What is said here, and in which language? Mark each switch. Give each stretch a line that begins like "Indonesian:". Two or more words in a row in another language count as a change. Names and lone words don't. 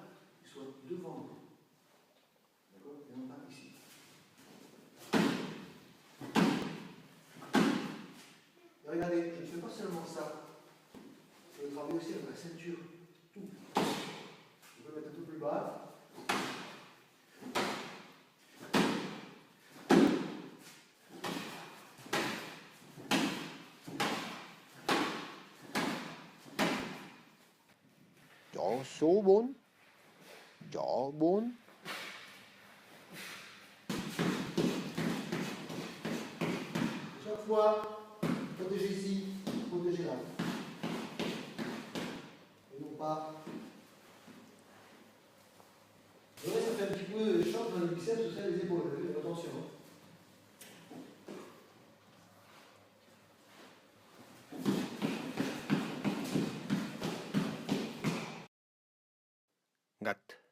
French: Il soit devant nous. D'accord? Et non pas ici. Et regardez, je ne fais pas seulement ça. Je vais travailler aussi avec la ceinture. Tout. Je peux mettre un peu plus bas.
Vietnamese: Chỏ số 4. Chỏ 4.
French: fois, protéger ici, protéger là. Et non pas. Vous voyez, ça fait un petit peu choc dans les biceps, tout ça, les épaules. Attention. Gạch.